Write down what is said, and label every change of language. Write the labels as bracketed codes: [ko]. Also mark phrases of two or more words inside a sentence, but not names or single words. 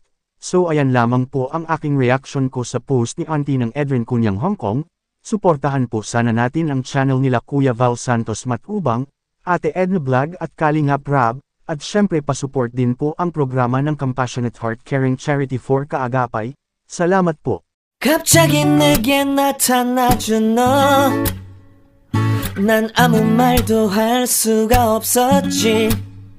[tl] So ayan lamang po ang aking reaction ko sa post ni Auntie ng Adrian Cunyang Hong Kong. Suportahan po sana natin ang channel nila Kuya Val Santos Matubang, Ate Edna Vlog at Kalingap Rab, at syempre pasupport din po ang programa ng Compassionate Heart Caring Charity for Kaagapay. Salamat po. [ko] 갑자기 내게 나타나준 너 난 아무 말도 할 수가 없었지